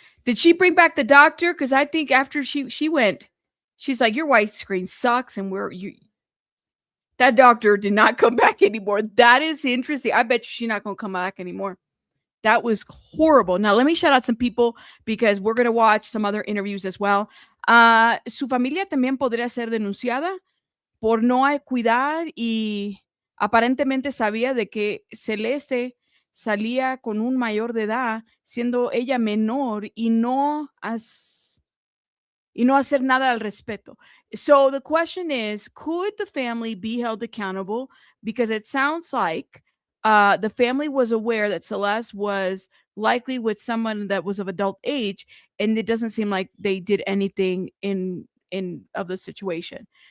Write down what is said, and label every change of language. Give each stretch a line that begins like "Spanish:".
English: Did she bring back the doctor? Because I think after she went, she's like, your widescreen sucks, and that doctor did not come back anymore. That is interesting. I bet you she's not going to come back anymore. That was horrible. Now, let me shout out some people, because we're going to watch some other interviews as well.
Spanish: Su familia también podría ser denunciada por no cuidar, y aparentemente sabía de que Celeste salía con un mayor de edad, siendo ella menor, y no hacer nada al respecto.
English: So the question is, could the family be held accountable? Because it sounds like the family was aware that Celeste was likely with someone that was of adult age, and it doesn't seem like they did anything in of the situation.